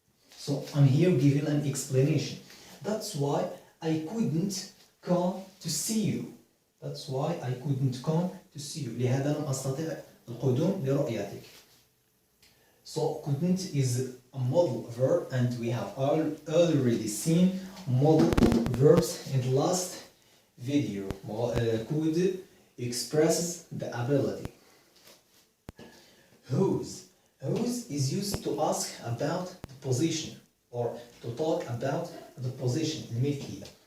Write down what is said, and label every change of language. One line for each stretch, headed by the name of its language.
English: So I'm here giving an explanation. That's why I couldn't come to see you. That's why I couldn't come to see you.
Arabic: لهذا لم أستطع القدوم لرؤيتك.
English: So couldn't is a modal verb, and we have already seen modal verbs in the last video. Could expresses the ability. Whose is used to ask about the position or to talk about the position, الملكية.